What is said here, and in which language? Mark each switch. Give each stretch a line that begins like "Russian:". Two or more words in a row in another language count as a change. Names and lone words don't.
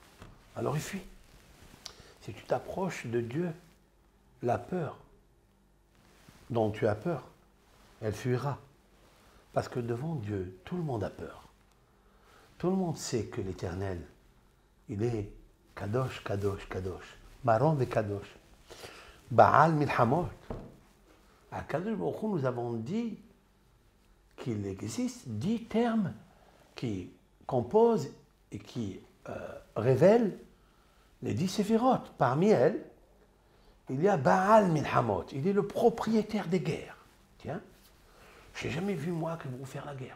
French: Alors il fuit. Si tu t'approches de Dieu, la peur dont tu as peur, elle fuira. Parce que devant Dieu, tout le monde a peur. Tout le monde sait que l'Éternel, il est
Hebrew: קדוש, קדוש, קדוש. Maron de Kadosh. בעל מלחמות.
French: À
Hebrew: קדוש ברוך הוא,
French: nous avons dit qu'il existe 10 termes qui composent et qui révèlent les 10 séphirotes. Parmi elles, il y a
Hebrew: בעל מלחמות.
French: Il est le propriétaire des guerres. Tiens, je n'ai jamais vu moi que vous faire la guerre.